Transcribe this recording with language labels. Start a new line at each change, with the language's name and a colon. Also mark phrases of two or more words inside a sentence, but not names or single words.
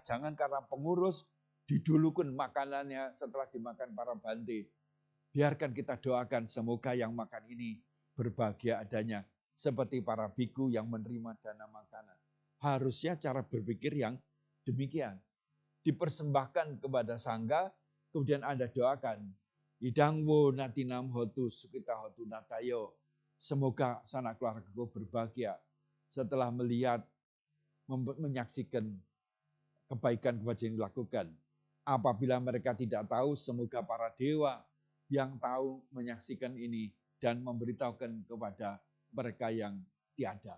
Indonesian: Jangan karena pengurus didulukan makanannya setelah dimakan para bante. Biarkan kita doakan semoga yang makan ini berbahagia adanya. Seperti para biku yang menerima dana makanan. Harusnya cara berpikir yang demikian. Dipersembahkan kepada sangga, kemudian Anda doakan.
Pali: Idangwo natinam hotu sukita hotu natayo.
Indonesian: Semoga sanak keluargaku berbahagia setelah melihat, menyaksikan kebaikan-kebaikan yang dilakukan. Apabila mereka tidak tahu, semoga para dewa yang tahu menyaksikan ini dan memberitahukan kepada mereka yang tiada.